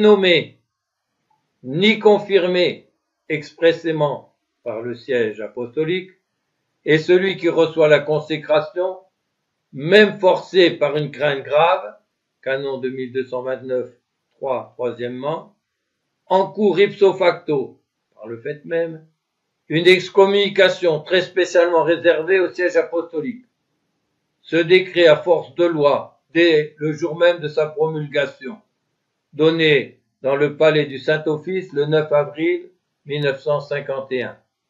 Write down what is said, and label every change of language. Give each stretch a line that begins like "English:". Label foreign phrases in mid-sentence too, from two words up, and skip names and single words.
French: nommé, ni confirmé expressément par le siège apostolique, et celui qui reçoit la consécration, même forcé par une crainte grave, canon 2229, 3, troisièmement, encourt
Latin: ipso facto,
French: par le fait même, une excommunication très spécialement réservée au siège apostolique. Ce décret à force de loi, dès le jour même de sa promulgation, donné dans le palais du Saint-Office le 9 avril 1951.